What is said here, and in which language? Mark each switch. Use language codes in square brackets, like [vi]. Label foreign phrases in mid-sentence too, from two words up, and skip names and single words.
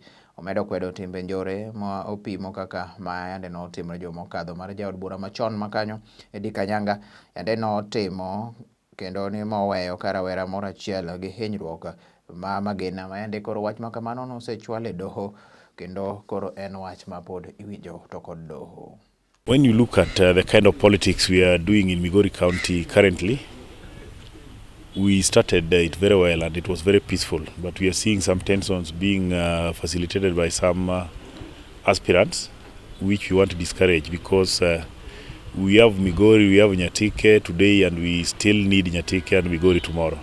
[luo] Omedo kwedo timbe njore ma opimo kaka ma yande notimre juma mokadho mar jaod bura machon makanyo Edi Kanyanga yande notimo kendo ni moweyo ka rawera moro achiel gi hinyruok ma magina ma yande koro wach makamano nosechwal e doho kendo koro en wach ma pod iwinjo to kod doho. [en] When you look at the kind of politics we are doing in Migori County currently, we started it very well and it was very peaceful, but we are seeing some tensions being facilitated by some aspirants, which we want to discourage because we have Migori, we have Nyatike today, and we still need Nyatike and Migori tomorrow.